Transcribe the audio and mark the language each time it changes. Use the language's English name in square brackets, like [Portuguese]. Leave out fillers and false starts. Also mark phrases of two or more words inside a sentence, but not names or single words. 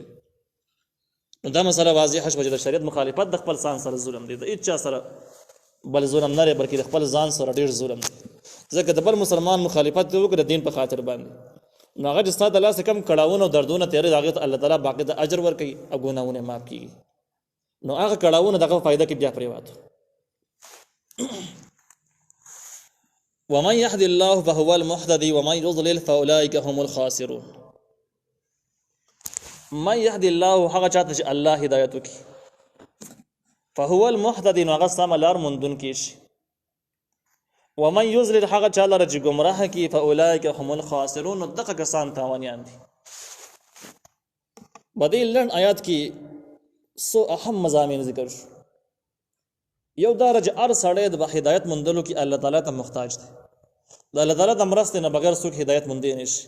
[Pashto] نو دا مسله واضحه شوه چې د شریعت مخالفت د خپل ځان سره ظلم دی، د هېڅ چا سره بل ظلم نه دی بلکې د خپل ځان سره ډېر ظلم دی. ځکه د بل مسلمان مخالفت وکړي د دین په خاطر باندې نو هغه چې ستا د لاسه کم کړاوونه او دردونه تېرې د هغې ته الله تعالی باقي د اجر ورکوي او ګناهونه یې معاف کېږي. نو هغه کړاوونه د هغه فایده کې بیا پرېواتو. [Arabic] ومن يهد الله فهو المهتدي ومن يضلل فاولئك هم الخاسرون. من يهد الله [Pashto] هغه چاته چې الله هدایت وکړي [Arabic] فهو المهتدي [Pashto] نو هغه سمه لار موندونکی شي. [Arabic] ومن يضلل [Pashto] هغه چا لره چې ګمراه کړي [Arabic] فاولئك هم الخاسرون [Pashto] نو دغه کسان تاوانیان دي. په دې لنډ آیات کې څو اهم مضامین ذکر شو. یو دا چې هر سړی د هدایت موندلو کې الله تعالی ته محتاج دی. د الله تعالی د مرستې نه بغیر څوک هدایت موندلی نه شي.